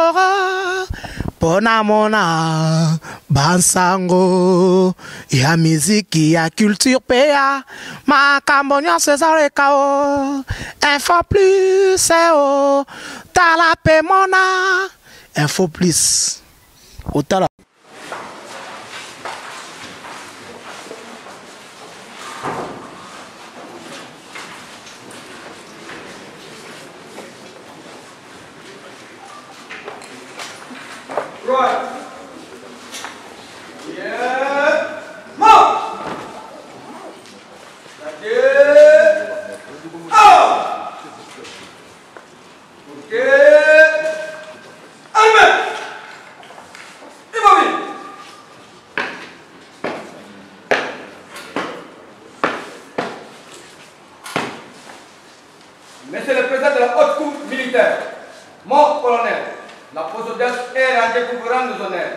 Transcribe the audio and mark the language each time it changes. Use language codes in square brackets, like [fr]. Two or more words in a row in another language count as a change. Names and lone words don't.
[ln] Pona mona bansango ya miziki ya culture pea makambonya César kao info plus tala pe mona info plus otala [en] Right. Yeah. Move. That's it. Oh. Okay. Amen. Immobile. [fr] Monsieur le Président de la Haute Cour militaire, mon colonel, la pose d'audience est rendue pour vous rendre honneur.